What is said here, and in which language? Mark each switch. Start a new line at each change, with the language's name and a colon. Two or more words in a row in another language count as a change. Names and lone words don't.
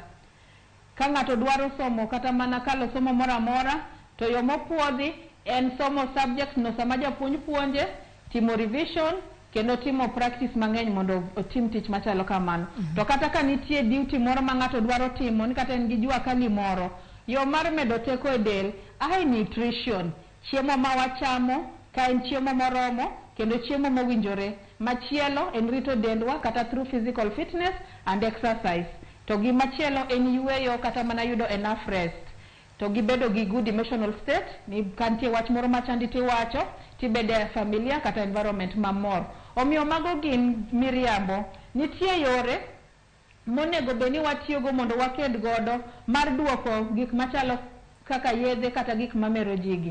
Luo (Kenya and Tanzania): Ka ng'ato dwaro somo kata mana kalo somo moro amora, to yo mopuodhi en somo subject no sama japuonj puonje, timo revision kendo timo practice mang'eny mondo otim tich machalo kamano. To kata ka nitie duty moro ma ng'ato dwaro timo, ni kata en gi jua kali moro, yo mar medo teko e del, nutrition, chiemo ma wachamo, ka en chiemo moromo kendo chiemo mowinjore. Machielo en rito dendwa kata
English: through physical fitness and exercise.
Luo (Kenya and Tanzania): To gi machielo en yueyo kata mana yudo
English: enough rest.
Luo (Kenya and Tanzania): To gi bedo gi
English: good emotional state,
Luo (Kenya and Tanzania): ni kantie wach moro machandi tiwacho, tibede familia kata environment mamor. Omiyo mago gin miriambo. Nitie yore monego bed ni watiyogo mondo waked godo mar duoko gik machalo kaka yedhe kata gik mamero jigi.